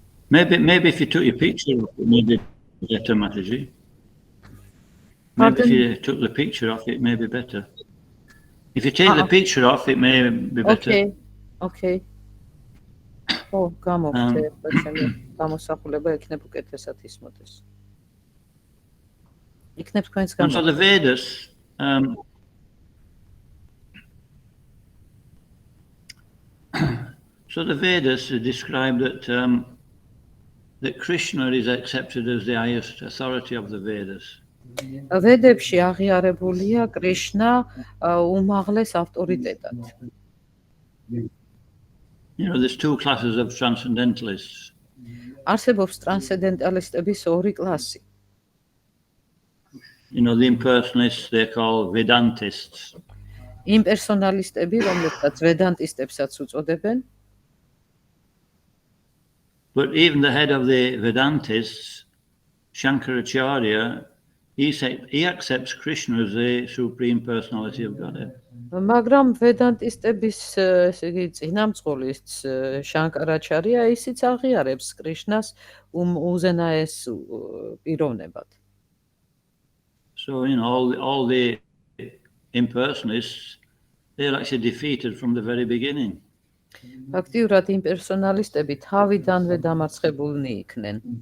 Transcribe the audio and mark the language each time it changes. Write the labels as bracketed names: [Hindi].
[English] Maybe if you took your picture off it, maybe better, Mataji. Maybe if you took the picture off it, may be better. If you take the picture off, it may be better. Okay. [Georgian] გამოვხდე, ჩემი გამოსახულება იქნებ უკეთესად ისმოდეს. იქნებ თქვენს [English] And so the Vedas, describe that Krishna is accepted as the highest authority of the Vedas. [Georgian] ვედებში აღიარებულია კრიშნა უმაღლეს ავტორიტეტად. [English] There's two classes of transcendentalists. [Georgian] არსებობს ტრანსცენდენტალისტების ორი კლასი. [English] The impersonalists they call Vedantists. [Georgian] იმპერსონალისტები, რომლებსაც ვედანტისტებსაც უწოდებენ. [English] But even the head of the Vedantists, Shankaracharya, he accepts Krishna as the supreme personality of Godhead. [Georgian] მაგრამ ვედანტისტების ესე იგი წინამძღოლის შანკარაჩარია ისიც აღიარებს კრიშნას უზენაეს პიროვნებად. [English] So all the impersonalists they're actually defeated from the very beginning. [Georgian] ფაქტიურად იმპერსონალისტები თავიდანვე დამარცხებულნი იქნენ.